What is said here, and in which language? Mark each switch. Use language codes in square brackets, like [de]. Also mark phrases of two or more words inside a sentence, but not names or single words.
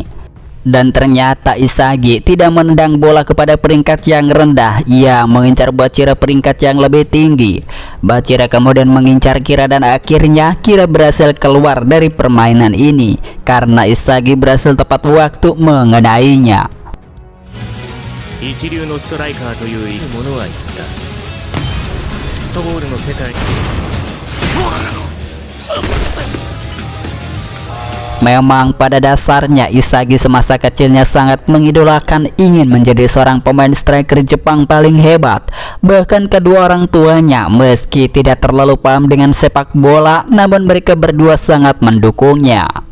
[id] Dan ternyata Isagi tidak menendang bola kepada peringkat yang rendah. Ia mengincar Bachira peringkat yang lebih tinggi. Bachira kemudian mengincar Kira dan akhirnya Kira berhasil keluar dari permainan ini karena Isagi berhasil tepat waktu mengenainya. [ja] 一流のストライカーというものは言ったフットボールの世界 [id] Memang pada dasarnya Isagi semasa kecilnya sangat mengidolakan ingin menjadi seorang pemain striker Jepang paling hebat. Bahkan kedua orang tuanya meski tidak terlalu paham dengan sepak bola, namun mereka berdua sangat mendukungnya.